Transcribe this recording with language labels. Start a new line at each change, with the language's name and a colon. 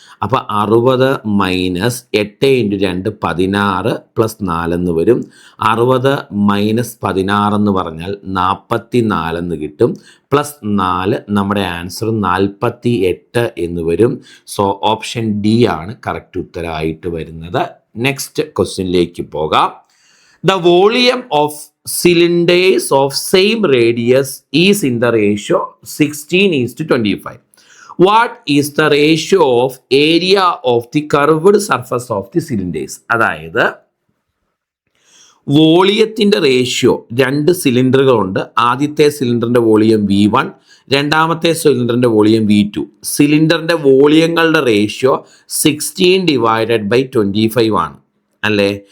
Malayalam: അപ്പോൾ 60 minus 8 into 2 16 plus 4 എന്ന് വരും. 60 മൈനസ് 16 എന്ന് പറഞ്ഞാൽ 44 എന്ന് കിട്ടും. പ്ലസ് 4 നമ്മുടെ ആൻസർ 48 എന്ന് വരും. സോ ഓപ്ഷൻ ഡി ആണ് കറക്റ്റ് ഉത്തരമായിട്ട് വരുന്നത്. നെക്സ്റ്റ് ക്വസ്റ്റ്യനിലേക്ക് പോകാം.
English: The volume of cylinders of same radius is in the ratio 16:25. What is the ratio of area of the curved surface of the cylinders?
Malayalam: അതായത് വോളിയത്തിൻ്റെ ratio, 2 സിലിണ്ടറുകളുണ്ട്. ആദ്യത്തെ സിലിണ്ടറിൻ്റെ volume V1, രണ്ടാമത്തെ സിലിണ്ടറിൻ്റെ volume V2. സിലിണ്ടറിൻ്റെ വോളിയങ്ങളുടെ ratio 16/25 ആണ് അല്ലേ?